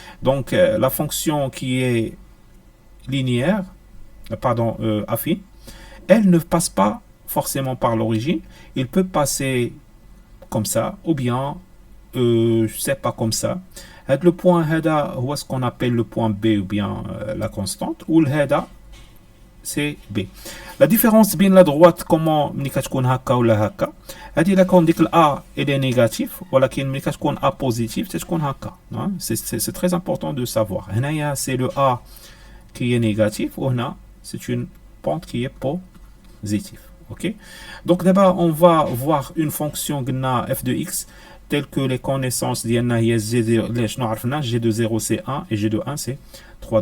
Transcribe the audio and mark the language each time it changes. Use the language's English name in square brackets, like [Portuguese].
[French] Donc, la fonction qui est linéaire, affine, elle ne passe pas forcément par l'origine. Il peut passer comme ça, ou bien, je sais pas, comme ça. Le point [Arabic] هذا هو [French] ce qu'on appelle le point B ou bien la constante, ou le هذا c'est B. La différence [Arabic] بين [French] la droite comment [Arabic] ملي كتكون هكا ولا هكا هذه لا كون ديك A [French] elle est négatif [Arabic] ولكن ملي كتكون A positif تكون هكا. [French] C'est très important de savoir. [Arabic] هنايا [French] c'est le A qui est négatif [Arabic] وهنا [French] c'est une pente qui est positive. OK? Donc d'abord on va voir une fonction [Arabic] قلنا [French] f de x telles que les connaissances [Arabic] ديالنا هي شنو عرفنا [French] g de 0 c'est 1 et g de 1 c'est 3.